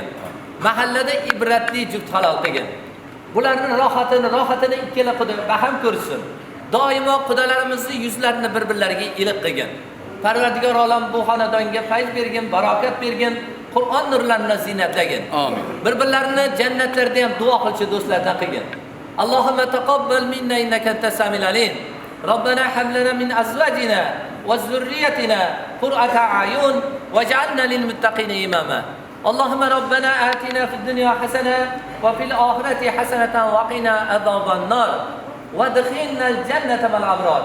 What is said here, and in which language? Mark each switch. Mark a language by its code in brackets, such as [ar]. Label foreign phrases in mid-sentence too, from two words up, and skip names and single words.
[uz] Mahallada ibratli juft halol qilgan. Bularning rohatini ikkala quda baham ko'rsin. Doimo qudalarimizni yuzlarini bir-birlariga iliq qilgan. Parvardigor olam bu xonadonga fayz bergin, barokat bergin, Qur'on nurlarini zinatlagin. Amin. Bir-birlarini jannatlarda ham duo qilchi do'stlardan qilgan. [ar] اللهم تقبل منا إنك أنت السميع العليم. ربنا هب لنا من أزواجنا وذرياتنا قرة أعين واجعلنا للمتقين إماما. اللهم ربنا آتنا في الدنيا حسنة وفي الآخرة حسنة وقنا عذاب النار وادخلنا الجنة مع الأبرار.